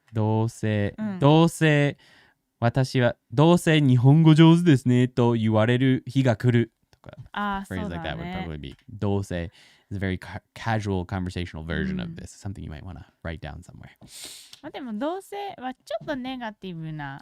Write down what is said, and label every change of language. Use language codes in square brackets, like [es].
[ja] どうせ私はどうせ日本語上手ですねと言われる日が来るとか。 [en] Phrase like that would probably be どうせ is a very casual conversational version of this. Something you might want to write down somewhere. [ja] まあでもどうせはちょっとネガティブな。